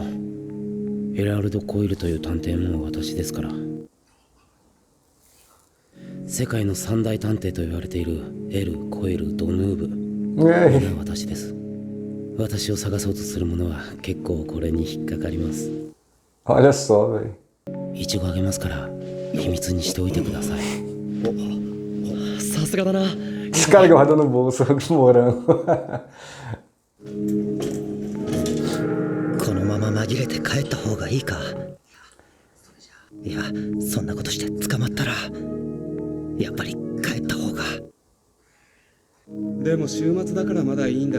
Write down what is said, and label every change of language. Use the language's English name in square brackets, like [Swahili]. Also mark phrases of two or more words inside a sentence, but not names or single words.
[Japanese] エラルド・コイルという探偵も私ですから。世界の三大探偵と言われている L、コイル、ドヌーブ。これは私です。私を探そうとする者は結構これに引っかかります。 [Portuguese] Olha só, velho. [Japanese] イチゴあげますから秘密にしておいてください。さすがだな。 [Portuguese] Esse cara guardou no bolso morango. [Japanese] このまま紛れて帰った方がいいか。いや、そんなことして捕まったらやっぱり帰った方が。でも週末だからまだいいんだ。